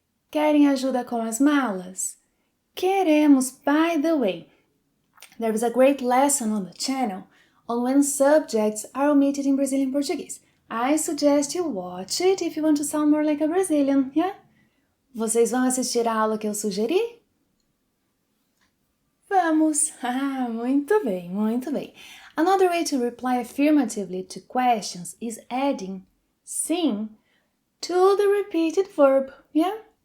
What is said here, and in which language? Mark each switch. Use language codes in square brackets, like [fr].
[pt] Querem ajuda com as malas? Queremos. [en] By the way, there is a great lesson on the channel on when subjects are omitted in Brazilian Portuguese. I suggest you watch it if you want to sound more like a Brazilian, yeah? [pt] Vocês vão assistir a aula que eu sugeri? Vamos! Muito bem, muito bem. [en] Another way to reply affirmatively to questions is adding sim to the repeated verb, yeah?